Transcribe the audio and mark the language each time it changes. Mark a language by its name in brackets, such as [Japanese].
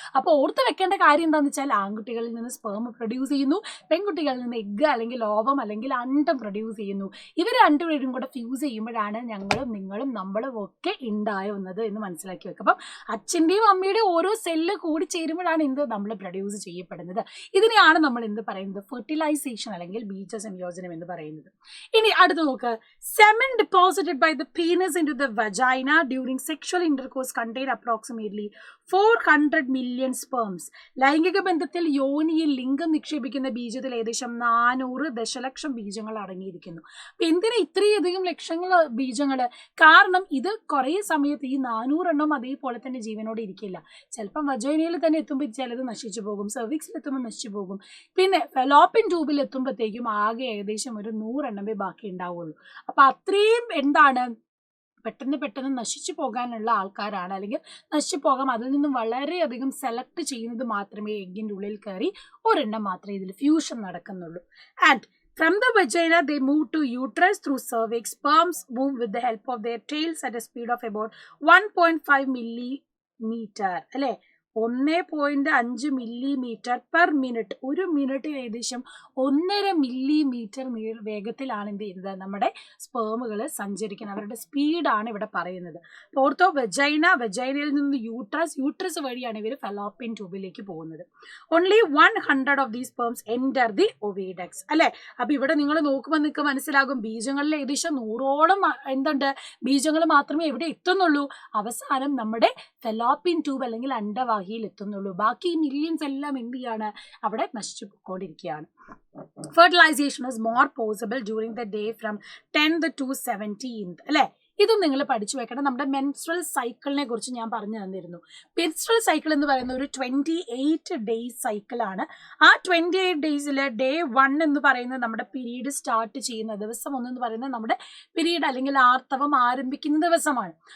[Malayalam] അപ്പോൾ ഓർത്ത് വെക്കേണ്ട കാര്യം എന്താണെന്ന് വെച്ചാൽ ആൺകുട്ടികളിൽ നിന്ന് സ്പേം പ്രൊഡ്യൂസ് ചെയ്യുന്നു, പെൺകുട്ടികളിൽ നിന്ന് എഗ് അല്ലെങ്കിൽ ഓവം അല്ലെങ്കിൽ അണ്ഡം പ്രൊഡ്യൂസ് ചെയ്യുന്നു. ഇവർ രണ്ടുപേരും കൂടെ ഫ്യൂസ് ചെയ്യുമ്പോഴാണ് ഞങ്ങളും നിങ്ങളും നമ്മളും ഒക്കെ ഉണ്ടാവുന്നത് എന്ന് മനസ്സിലാക്കി വെക്കുക. അപ്പം അച്ഛൻ്റെയും അമ്മയുടെയും ഓരോ സെല്ല് കൂടി ചേരുമ്പോഴാണ് എന്ത് നമ്മൾ പ്രൊഡ്യൂസ് ചെയ്യപ്പെടുന്നത്. ഇതിനെയാണ് നമ്മൾ എന്ത് പറയുന്നത്, ഫെർട്ടിലൈസേഷൻ അല്ലെങ്കിൽ ബീജ സംയോജനം എന്ന് പറയുന്നത്. ഇനി അടുത്ത് നോക്ക്, [English] Semen deposited by the penis into the vagina during sexual intercourse contain approximately 400 million sperms. [Malayalam] ലൈംഗിക ബന്ധത്തിൽ യോനിയിൽ ലിംഗം നിക്ഷേപിക്കുന്ന ബീജത്തിൽ ഏകദേശം 400 ദശലക്ഷം ബീജങ്ങൾ അടങ്ങിയിരിക്കുന്നു. അപ്പം എന്തിനാ ഇത്രയധികം ലക്ഷങ്ങൾ ബീജങ്ങൾ? കാരണം ഇത് കുറേ സമയത്ത് ഈ 400 എണ്ണം അതേപോലെ തന്നെ ജീവനോടെ ഇരിക്കില്ല. ചിലപ്പം വജൈനയിൽ തന്നെ എത്തുമ്പോൾ ചിലത് നശിച്ചു പോകും, സെർവിക്സിൽ എത്തുമ്പോൾ നശിച്ചു പോകും, പിന്നെ ഫെലോപ്പിൻ ട്യൂബിൽ എത്തുമ്പോഴത്തേക്കും ആകെ ഏകദേശം ഒരു 100 എണ്ണമേ ബാക്കി ഉണ്ടാവുള്ളൂ. അപ്പം അത്രയും എന്താണ് പെട്ടെന്ന് നശിച്ചു പോകാനുള്ള ആൾക്കാരാണ്, അല്ലെങ്കിൽ നശിച്ചു പോകാം, അതിൽ നിന്നും വളരെയധികം സെലക്ട് ചെയ്യുന്നത് മാത്രമേ എഗ്ഗിൻ്റെ ഉള്ളിൽ കയറി ഒരെണ്ണം മാത്രമേ ഇതിൽ fusion നടക്കുന്നുള്ളൂ. [English] And from the vagina they move to uterus through cervix. Sperms move with the help of their tails at a speed of about 1.5 millimeter [Malayalam] അല്ലേ, [English] 1.5 millimetre per minute. [Malayalam] ഒരു മിനിറ്റിൽ ഏകദേശം 1.5 മില്ലിമീറ്റർ വേഗത്തിലാണ് എന്ത് ചെയ്യുന്നത്, നമ്മുടെ സ്പേമുകൾ സഞ്ചരിക്കുന്നത്. അവരുടെ സ്പീഡാണ് ഇവിടെ പറയുന്നത്. ഓർത്തോ, വെജൈനയിൽ നിന്ന് യൂട്രസ് വഴിയാണ് ഇവർ ഫെലോപ്പിൻ ട്യൂബിലേക്ക് പോകുന്നത്. [English] only 100 of these sperms enter the oviducts [Malayalam] അല്ലേ. അപ്പം ഇവിടെ നിങ്ങൾ നോക്കുമ്പോൾ നിങ്ങൾക്ക് മനസ്സിലാകും, ബീജങ്ങളിൽ ഏകദേശം 100ഓളം എന്തുണ്ട്, ബീജങ്ങൾ മാത്രമേ എവിടെ എത്തുന്നുള്ളൂ, അവസാനം നമ്മുടെ ഫെലോപ്പിൻ ട്യൂബ് അല്ലെങ്കിൽ അണ്ഡവാഹി എത്തുന്നുള്ളൂ. ബാക്കി മില്യൻസ് എല്ലാം എന്ത് ചെയ്യാണ്, അവിടെ നശിച്ചു പോയിക്കൊണ്ടിരിക്കുകയാണ്. [English] Fertilization is more possible during the day from 10th to 17th [Malayalam] അല്ലേ. ഇതും നിങ്ങൾ പഠിച്ചു വെക്കണം. നമ്മുടെ മെൻസ്ട്രൽ സൈക്കിളിനെ കുറിച്ച് ഞാൻ പറഞ്ഞു തന്നിരുന്നു. മെൻസ്ട്രൽ സൈക്കിൾ എന്ന് പറയുന്ന ഒരു 28 ഡേയ്സ് സൈക്കിളാണ്. ആ 28 ഡേയ്സിൽ ഡേ 1 എന്ന് പറയുന്നത് നമ്മുടെ പീരീഡ് സ്റ്റാർട്ട് ചെയ്യുന്ന ദിവസം, 1 എന്ന് പറയുന്നത് നമ്മുടെ പീരീഡ് അല്ലെങ്കിൽ ആർത്തവം ആരംഭിക്കുന്ന ദിവസമാണ്.